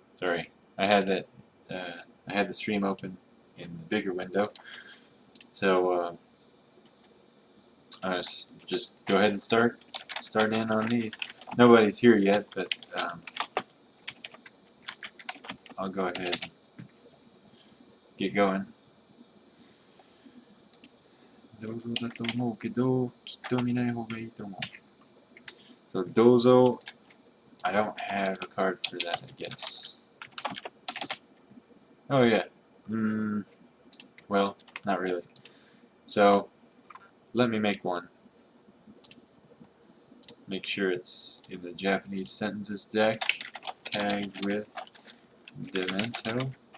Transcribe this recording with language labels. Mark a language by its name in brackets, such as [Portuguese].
[English] Sorry, I had that, I had the stream open in the bigger window, so just go ahead and start in on these. Nobody's here yet, but I'll go ahead and get going. [Japanese] 銅像だと思うけど、きっと見ない方がいいと思う。 [English] So 銅像, I don't have a card for that, I guess. Oh yeah. Well, not really. So, let me make one. Make sure it's in the Japanese sentences deck, tagged with Demento.